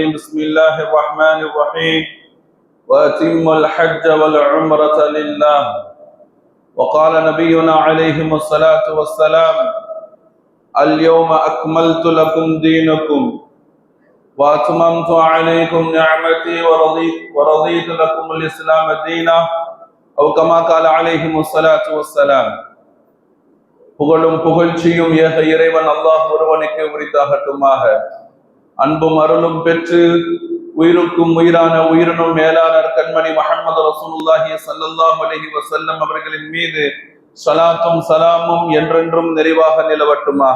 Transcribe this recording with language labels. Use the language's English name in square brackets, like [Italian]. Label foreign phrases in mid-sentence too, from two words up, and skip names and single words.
[Arabic] بسم الله الرحمن الرحيم وأتموا الحج والعمرة لله وقال نبينا عليه الصلاة والسلام اليوم أكملت لكم دينكم وأتممت عليكم نعمتي ورضيت لكم الإسلام دينا أو كما قال عليه الصلاة والسلام [Tamil] புகழும் புகழ்ச்சியும் ஏக இறைவன் அல்லாஹ் ஒருவனுக்கு உரித்தாகட்டுமாக. அன்பும் அருளும் பெற்று உயிருக்கும் உயிரான உயிரினும் மேலாளர் கண்மணி முஹம்மது [Arabic] رسول الله صلى الله عليه وسلم [Tamil] அவர்களின் மீது ஸலாத்தும் சலாமும் என்றென்றும் நிறைவாக நிலவட்டுமாக.